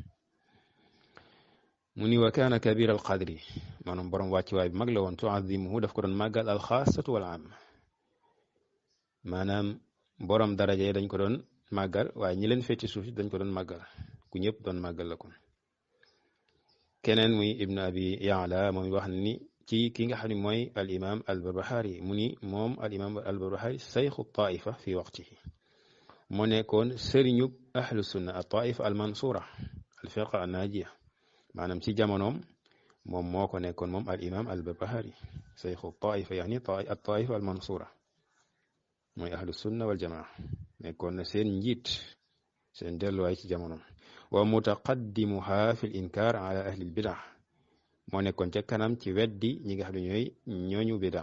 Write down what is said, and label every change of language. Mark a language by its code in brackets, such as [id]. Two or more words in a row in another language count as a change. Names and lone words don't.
[wo] mu ni [ar] وكان كبير القدر [wo] maanaam borom wàccuwaay bi mag la woon tuazimuhu daf ko doon màggal [ar] الخاصة والعامة [wo] maanaam borom daraja yi dañ ko doon màggal waaye ñi leen féeti suuf dañ ko doon màggal ku ñëpp doon màggal la kon keneen muy ibn abi yaala moom wax ni ci ki nga xam ne mooy al imam al barbahari mu ni moom al imam al barbahari [ar] شيخ الطائفة في وقته [wo] moo nekkoon sëriñub [ar] أهل السنة الطائفة المنصورة الفرقة الناجية [wo] maanaam ci jamonoom moom moo ko nekkoon moom al imam al barbahari [ar] شيخ الطائفة يعني الطائفة المنصورة [wo] mooy [ar] أهل السنة والجماعة [wo] nekkoon na seen njiit seen delluwaay ci jamonoom [ar] ومتقدمها في الإنكار على أهل البدع [wo] moo nekkoon ca kanam ci weddi ñi nga xam ne ñooy ñooñu bidaa